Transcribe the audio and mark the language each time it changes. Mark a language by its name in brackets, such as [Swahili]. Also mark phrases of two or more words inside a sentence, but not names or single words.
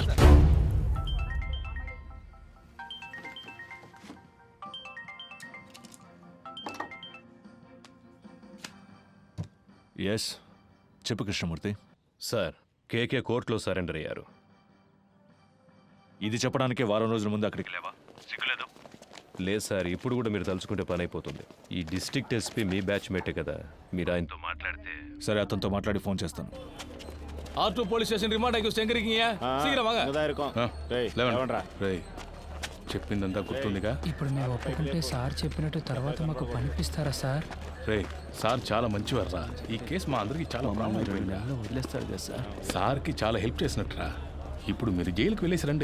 [Telugu] ఎస్, చెప్పు కృష్ణమూర్తి. సార్, కేకే కోర్టులో సరెండర్ అయ్యారు. ఇది చెప్పడానికి వారం రోజుల ముందు అక్కడికి లేవా? సిగ్గులేదు? లేదు సార్, ఇప్పుడు కూడా మీరు తలుచుకుంటే పని అయిపోతుంది. ఈ [English] district SP [Telugu] మీ బ్యాచ్ మేటే కదా, మీరు ఆయనతో మాట్లాడితే. సరే, అతనితో మాట్లాడి ఫోన్ చేస్తాను. [Tamil] R2 போலீஸ் ஸ்டேஷன் ரிமாண்ட் ஆகி செங்கரிக்கீங்க. சீக்கிரம் வாங்க. [Telugu] రేయ్ చెప్పిందంతా గుర్తుందిగా? ఇప్పుడు మేము ఒప్పుకుంటే సార్ చెప్పినట్టు తర్వాత మాకు పనిపిస్తారా సార్? రేయ్ సార్ చాలా మంచివారా. ఈ కేసు మా అందరికి చాలా ప్రాముఖ్యమైంది. వదిలేస్తారు కదా సార్. సార్కి చాలా హెల్ప్ చేసినట్టురా. ఇప్పుడు మీరు జైలుకి వెళ్ళేసి రండి.